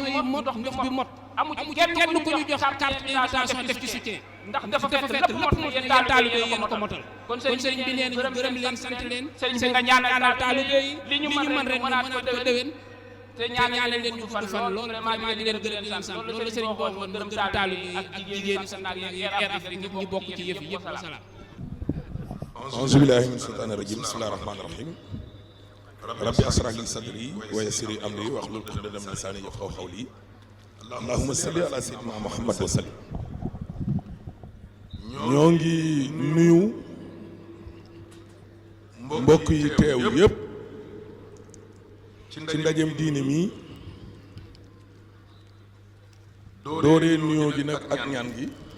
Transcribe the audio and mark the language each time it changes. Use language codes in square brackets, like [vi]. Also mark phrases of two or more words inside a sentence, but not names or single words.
[wo] yi mot ndox bi mot amu ci kenn ku ñu jox [fr] carte invitation [wo] def ci soutien ndax dafa fekk lépp mot na yéen taalibe yi yéen ko motal kon sëriñ bi nee na ñu gërëm leen sant leen sëriñ bi nga ñaanal taalibe yi li ñu mën ren mënaat ko déwén te ñaanal leen ñu gudd fan loolu vraiment di leen gërëm di leen sant loolu sëriñ boo waxoon gërëm taalibe yi ak jigéen ñi sant ak Air Afrique ñi bokk ci yëf yi yëpp wasalaam [ar] أعوذ بالله من الشيطان الرجيم بسم الله الرحمن الرحيم رب اشرح لي صدري ويسر لي أمري واحلل عقدة من لساني يفقهوا قولي اللهم صل على سيدنا محمد وسلم. [wo] ñoo ngi nuyu mbokk yi teew yëpp ci ndajem diine mi dooree nuyoo gi nag ak ñaan gi